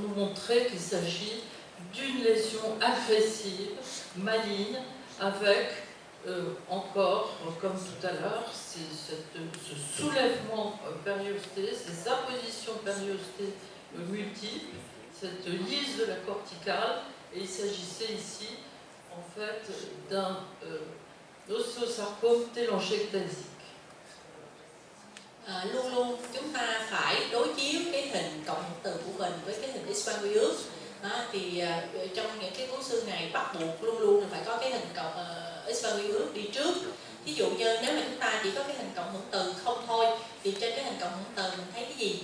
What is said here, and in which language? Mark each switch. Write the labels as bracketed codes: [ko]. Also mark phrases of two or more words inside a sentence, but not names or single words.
[fr] nous montrer qu'il s'agit d'une lésion agressive, maligne, avec encore, comme tout à l'heure, ce soulèvement périosté, ces appositions périostées multiples, cette lisse de la corticale, et il s'agissait ici en fait d'un osteosarcome télangiectasique. [vi] Luôn luôn chúng ta phải đối chiếu cái hình cộng hưởng từ của mình với cái hình X-quang vi ước. Thì trong những cái khối xương này bắt buộc luôn luôn là phải có cái hình cộng X-quang vi ước đi trước. Ví dụ như nếu mà chúng ta chỉ có cái hình cộng hưởng từ không thôi thì trên cái hình cộng hưởng từ mình thấy cái gì?